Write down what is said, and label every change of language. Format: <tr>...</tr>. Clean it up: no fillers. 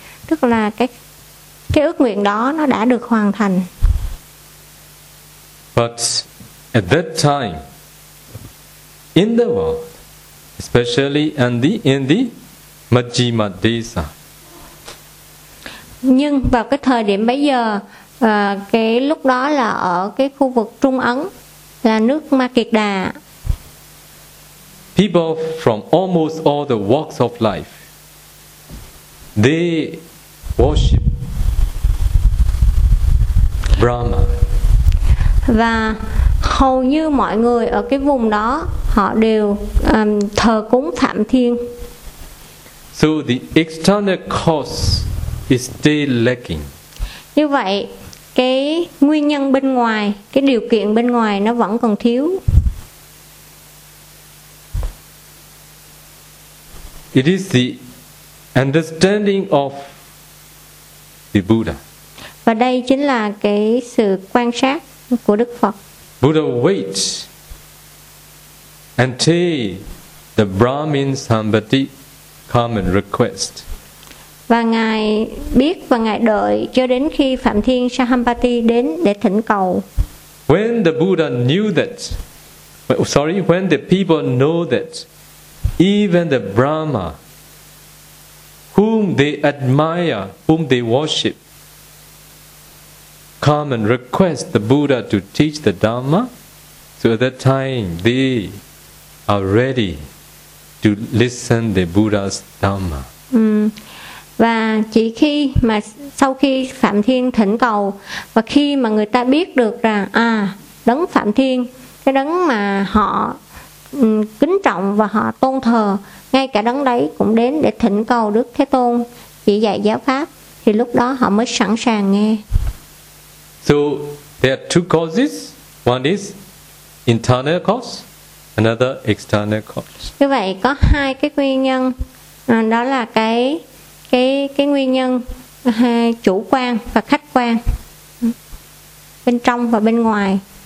<vi>Tức là cái ước nguyện đó nó đã được hoàn thành.</vi> <en>But at that time in the world, especially in the Majjhima Desa.</en> <vi>Nhưng vào cái thời điểm bấy giờ, cái lúc đó là ở cái khu vực Trung Ấn, là nước Ma Kiệt Đà.</vi> <en>People from almost all the walks of life, they worship Brahma.</en> <vi>Và hầu như mọi người ở cái vùng đó họ đều thờ cúng Phạm Thiên.</vi> <en>So the external cause is still lacking.</en> <vi>Như vậy cái nguyên nhân bên ngoài, cái điều kiện bên ngoài nó vẫn còn thiếu.</vi> <en>It is the understanding of the Buddha.</en> <vi>Và đây chính là cái sự quan sát của Đức Phật.</vi> <en>Buddha waits until the Brahmin Sambhati come and request.</en> <vi>Và ngài biết và ngài đợi cho đến khi Phạm Thiên Sambhati đến để thỉnh cầu.</vi> <en>When the Buddha knew that, when the people know that, even the Brahma, whom they admire, whom they worship, come and request the Buddha to teach the Dhamma. So at that time, they are ready to listen the Buddha's Dhamma.</en> <vi>Và chỉ khi mà sau khi Phạm Thiên thỉnh cầu và khi mà người ta biết được rằng à, đấng Phạm Thiên, cái đấng mà họ kính trọng và họ tôn thờ, ngay cả đấng đấy cũng đến để thỉnh cầu Đức Thế Tôn chỉ dạy giáo pháp, thì lúc đó họ mới sẵn sàng nghe.</vi> <en>So there are two causes. One is internal cause, another external cause.</en> <vi>Như vậy có hai cái nguyên nhân, đó là cái nguyên nhân hai chủ quan và khách quan, bên trong và bên ngoài.</vi>